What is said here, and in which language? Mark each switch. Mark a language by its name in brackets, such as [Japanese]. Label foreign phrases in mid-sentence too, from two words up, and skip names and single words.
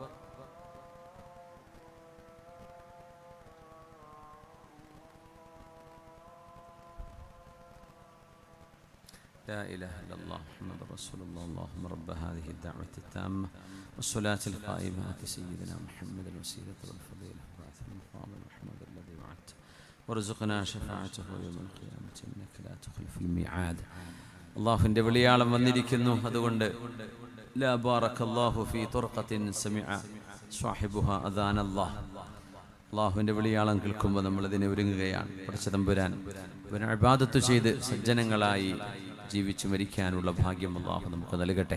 [Arabic] لا إله إلا الله محمد رسول الله. اللهم رب هذه الدعوة التامة والصلاة القائمة آت سيدنا محمد الوسيلة والفضيلة وبعث المقام محمد الذي وعدته وارزقنا شفاعته يوم القيامة إنك لا تخلف الميعاد. [Malayalam] അള്ളാഹുവിൻ്റെ വിളിയാളം വന്നിരിക്കുന്നു. [Arabic] അതുകൊണ്ട് لا بارك الله في طرقة سمع صاحبها أذان الله. [Malayalam] അള്ളാഹുവിൻ്റെ വിളിയാളം കേൾക്കുമ്പോൾ നമ്മളതിനെ ഒരുങ്ങുകയാണ്. പടച്ച തമ്പുരാൻ അവനെ ഇബാദത്ത് ചെയ്ത് സജ്ജനങ്ങളായി ജീവിച്ചു മരിക്കാനുള്ള ഭാഗ്യം അള്ളാഹു നമുക്ക് നൽകട്ടെ.